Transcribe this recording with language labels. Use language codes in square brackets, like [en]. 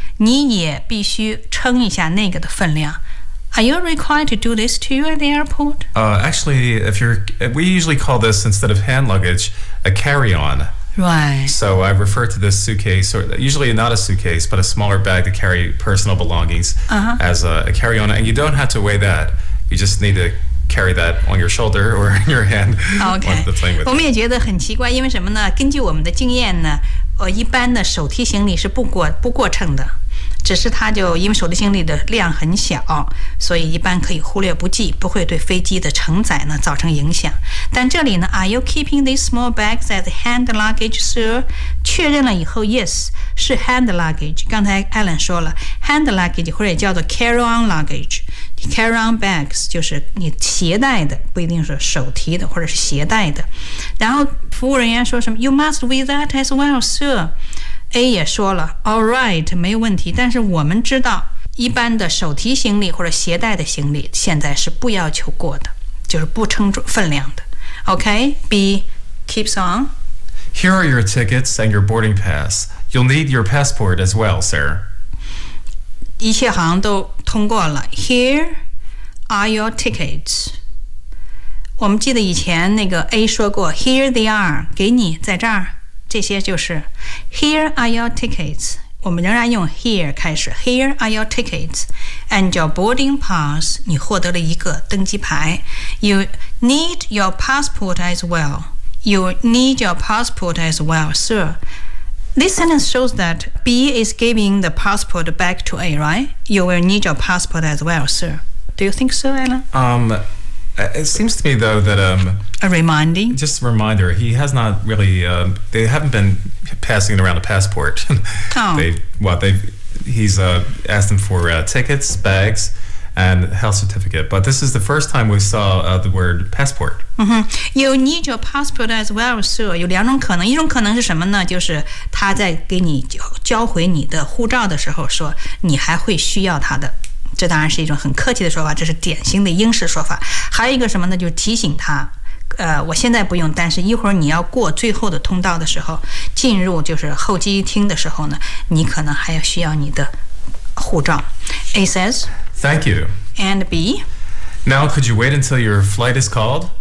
[zh] 你也必须称一下那个的分量。 [en] Are you required to do this too at the airport? Actually, we usually call this, instead of hand luggage, a carry-on. Right. So I refer to this suitcase, or usually not a suitcase, but a smaller bag to carry personal belongings as a carry-on. And you don't have to weigh that. You just need to carry that on your shoulder or in your hand. Okay. With [zh] 我们也觉得很奇怪，因为什么呢？根据我们的经验呢，一般的手提行李是不过秤的。只是他就因为手提行李的量很小，所以一般可以忽略不计，不会对飞机的承载呢造成影响。但这里呢 [en] ，Are you keeping these small bags as hand luggage, sir? [zh] 确认了以后 ， [en] Yes， [zh] 是 hand luggage。刚才 Alan 说了 ，hand luggage 或者也叫做 carry-on luggage，carry-on bags 就是你携带的，不一定是手提的或者是携带的。然后服务人员说什么 [en] ？You must weigh that as well, sir。 [zh] A 也说了 ， [en] All right， [zh] 没问题。但是我们知道，一般的手提行李或者携带的行李，现在是不要求过的，就是不称分量的。 [en] OK，B keeps on。 Here are your tickets and your boarding pass. You'll need your passport as well, sir. [zh] 一切好像都通过了。 [en] Here are your tickets。 [zh] 我们记得以前那个 A 说过 ， [en] Here they are， [zh] 给你在这儿。这些就是 [en] Here are your tickets [zh] 我们仍然用 here 开始 [en] Here are your tickets And your boarding pass [zh] 你获得了一个登机牌 [en] You need your passport as well You need your passport as well, sir This sentence shows that B is giving the passport back to A, right? You will need your passport as well, sir Do you think so, Alan? It seems to me, though, that... A reminding? Just a reminder. He has not really... they haven't been passing around a passport. Oh. He's asked them for tickets, bags, and health certificate. But this is the first time we saw the word passport. Mm-hmm. You need your passport as well, sir. [zh] 有两种可能。一种可能是什么呢？就是他在给你交回你的护照的时候说你还会需要他的。这当然是一种很客气的说法，这是典型的英式说法。还有一个什么呢？就是提醒他，我现在不用，但是一会儿你要过最后的通道的时候，进入就是候机厅的时候呢，你可能还要需要你的护照。 [en] A says, Thank you. And B, Now could you wait until your flight is called?